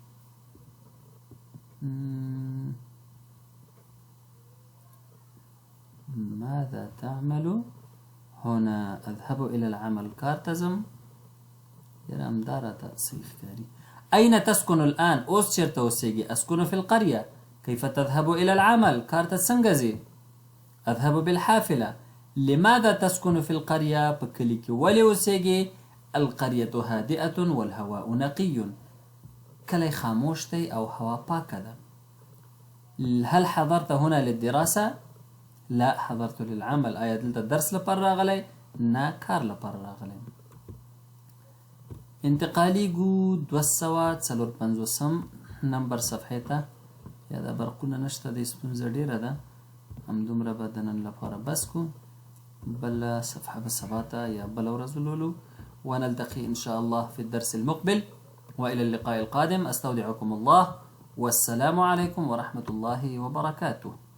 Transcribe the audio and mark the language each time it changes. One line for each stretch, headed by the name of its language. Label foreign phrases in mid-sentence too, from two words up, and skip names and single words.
Arabic: ماذا تعمل هنا؟ أذهب إلى العمل.
Pashto: کار ته ځم. یاره همدا راته صحیح ښکاري.
Arabic: أين تسكن الآن؟
Pashto: اوس چېرته اوسېږي؟
Arabic: أسكن في القرية. كيف تذهب إلى العمل؟
Pashto: کار ته څنګه ځې؟
Arabic: أذهب بالحافلة. لماذا تسكن في القرية؟
Pashto: په کلي کې ولې اوسېږي؟
Arabic: القرية هادئة والهواء نقي.
Pashto: کلی خاموش دی او هوا پاکه ده.
Arabic: هل حضرت هنا للدراسة؟ لا حضرت للعمل.
Pashto: آیا دلته درس لپاره راغلی؟ نه کار لپاره راغلی. انتقالي ګو 254 نمبر صفحې ته. یا دا برقونه نشته دی، ستونزه ډیره ده. همدومره به د نن لپاره بس کو. بله صفحه به سبا ته یا بله ورځ ولولو.
Arabic: ونلتقي إن شاء الله في الدرس المقبل، وإلى اللقاء القادم. أستودعكم الله والسلام عليكم ورحمة الله وبركاته.